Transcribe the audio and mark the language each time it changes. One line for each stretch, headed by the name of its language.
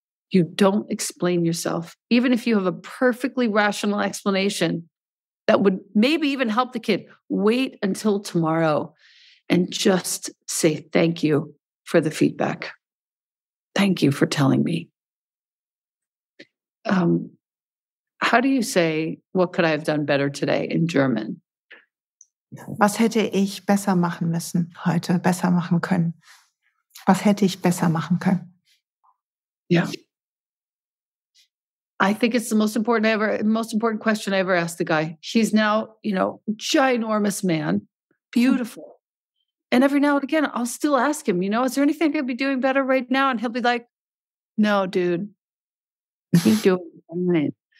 English: You don't explain yourself. Even if you have a perfectly rational explanation that would maybe even help the kid, wait until tomorrow and just say thank you for the feedback. Thank you for telling me. How do you say, what could I have done better today in German?
German: Was hätte ich besser machen müssen heute, besser machen können? Was hätte ich besser machen können?
English: Yeah. I think it's the most important question I ever asked the guy. He's now, ginormous man, beautiful. And every now and again, I'll still ask him, is there anything I could be doing better right now? And he'll be like, no, dude, you're doing fine.